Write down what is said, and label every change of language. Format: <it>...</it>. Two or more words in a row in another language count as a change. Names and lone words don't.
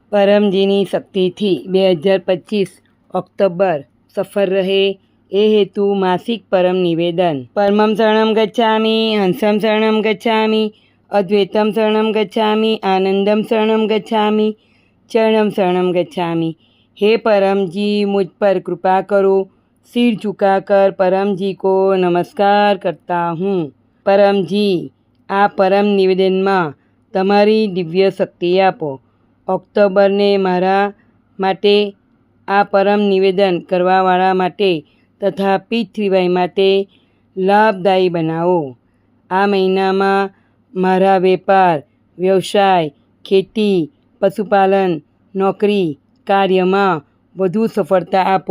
<gu>પરમજીની શક્તિથી 2025 ઓક્ટોબર સફળ રહે એ હેતુ માસિક પરમ નિવેદન.</gu> <sa>પરમં શરણં ગચ્છામિ, હંસં શરણં ગચ્છામિ, અદ્વૈતમ શરણં ગચ્છામિ, આનંદમ શરણં ગચ્છામિ, ચરણમ શરણં ગચ્છામિ.</sa> <hi>हे परम जी, मुझ पर कृपा करो. सिर झुकाकर परम जी को नमस्कार करता हूँ. परम जी,</hi> <gu>આ પરમ નિવેદનમાં તમારી દિવ્ય શક્તિ આપો. ઓક્ટોબરને મારા માટે, આ પરમ નિવેદન કરવાવાળા માટે તથા P3Y માટે લાભદાયી બનાવો. આ મહિનામાં મારા વેપાર, વ્યવસાય, ખેતી, પશુપાલન, નોકરી, કાર્યમાં વધુ સફળતા આપો.</gu>